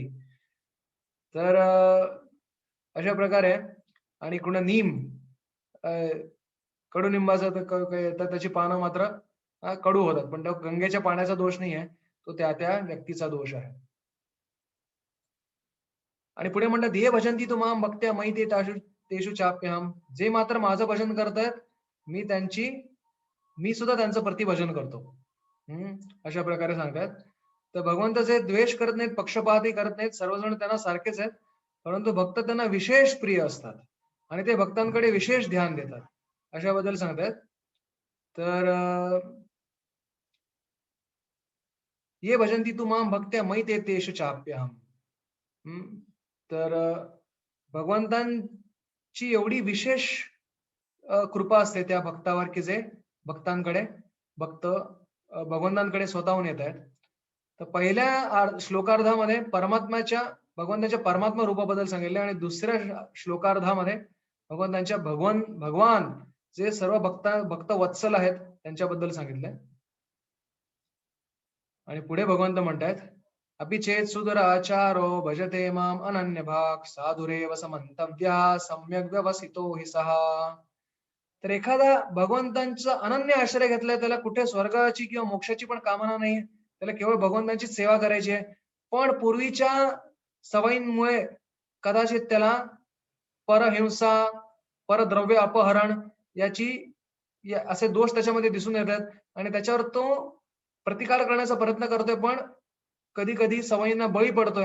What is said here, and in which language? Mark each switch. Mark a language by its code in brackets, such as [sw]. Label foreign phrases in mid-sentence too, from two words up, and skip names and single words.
[mr] तर अशा प्रकारे. आणि पुन्हा नीम, अ, कडुनिंबाचं तर त्याची पानं मात्र कडू होतात. पण तो गंगेच्या पाण्याचा दोष नाहीये, तो त्या त्या व्यक्तीचा दोष आहे. आणि पुढे म्हणतात, [sa] "ये भजन्ति तु मां भक्त्या मयि ते तेषु चाप्यहम्." [mr] जे मात्र माझं भजन करतायत, मी त्यांची मी सुद्धा त्यांचं प्रतिभजन करतो. हं, अशा प्रकारे सांगतात. तर भगवंत जे द्वेष करत नाहीत, पक्षपातही करत नाहीत, सर्वजण त्यांना सारखेच आहेत. परंतु भक्त त्यांना विशेष प्रिय असतात आणि ते भक्तांकडे विशेष ध्यान देतात. अशाबद्दल सांगतायत. [sa] तर "ये भजन्ति तु मां भक्त्या मयि ते तेषु चाप्यहम्." [mr] हं, तर भगवंतांची एवढी विशेष कृपा असते त्या भक्तावर, की जे भक्तांकडे भगवंतांकडे स्वतःहून येत आहेत. तर पहिल्या श्लोकार्धामध्ये भगवंताच्या परमात्मा रूपाबद्दल सांगितले आणि दुसऱ्या श्लोकार्धामध्ये भगवान जे सर्व भक्त वत्सल आहेत त्यांच्याबद्दल सांगितलंय. आणि पुढे भगवंत म्हणतायत, [sa] "अपि चेत सुदर आचारो भजते माम अनन्य भाग साधुरेव समंतव्या सम्यक व्यवसितो हि सहा." [mr] तर एखादा भगवंतांचा अनन्य आश्रय घेतलाय, त्याला कुठे स्वर्गाची किंवा मोक्षाची पण कामना नाही. त्याला केवळ भगवंतांची सेवा करायची आहे. पण पूर्वीच्या सवयींमुळे कदाचित त्याला परहिंसा, परद्रव्य अपहरण याची असे दोष त्याच्यामध्ये दिसून येतात आणि त्याच्यावर तो प्रतिकार करण्याचा प्रयत्न करतोय, पण कधी-कधी सवयींना बळी पडतोय.